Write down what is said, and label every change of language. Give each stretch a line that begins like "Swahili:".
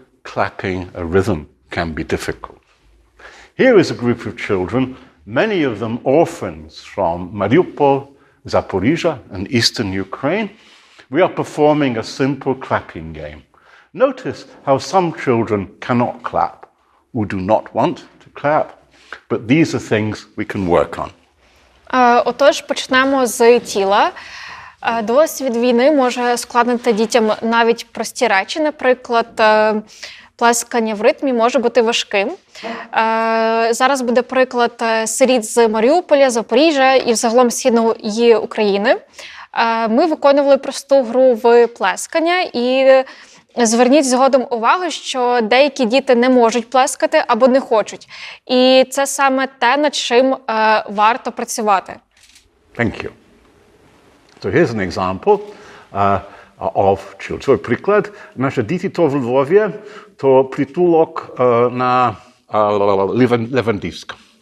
English: clapping a rhythm can be difficult. Here is a group of children, many of them orphans from Mariupol, Zaporizhia, and eastern Ukraine. We are performing a simple clapping game. Notice how some children cannot clap or do not want to clap, but these are things we can work on.
Ukrainian: Отож, почнемо з тіла. Досвід війни може ускладнити дітям навіть прості речі. Наприклад, плескання в ритмі може бути важким. Зараз буде приклад сиріт з Маріуполя, Запоріжжя і взагалом Східної України. Ми виконували просту гру в плескання і зверніть згодом увагу, що деякі діти не можуть плескати або не хочуть. І це саме те, над чим варто працювати.
English: Thank you. So here's an example of children.
Ukrainian: Приклад. Наші діти то в Львові, то притулок на Левандівськ.